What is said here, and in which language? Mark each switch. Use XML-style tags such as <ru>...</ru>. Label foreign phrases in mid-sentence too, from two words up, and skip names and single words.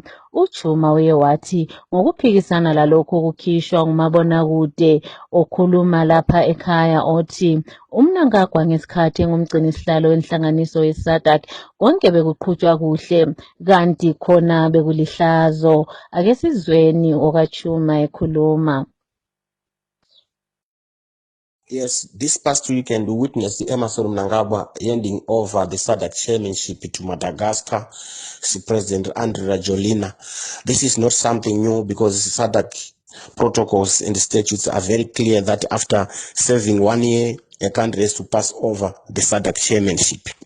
<nd>Uchuma uye wathi ngokuphikisana lalokho okukhishwa ngumabonakude okhuluma lapha ekhaya othi uMnangagwa ngesikhathi engumgcinisihlalo wenhlanganiso ye-SADC konke bekuqhutshwa kuhle kanti khona bekulihlazo. Ake sizweni okaChuma ekhuluma.</nd> <en>Yes, this past weekend we witnessed Emmerson Mnangagwa handing over the SADC chairmanship to Madagascar President Andry Rajoelina. This is not something new because SADC protocols and statutes are very clear that after serving 1 year, a country has to pass over the SADC chairmanship.</en>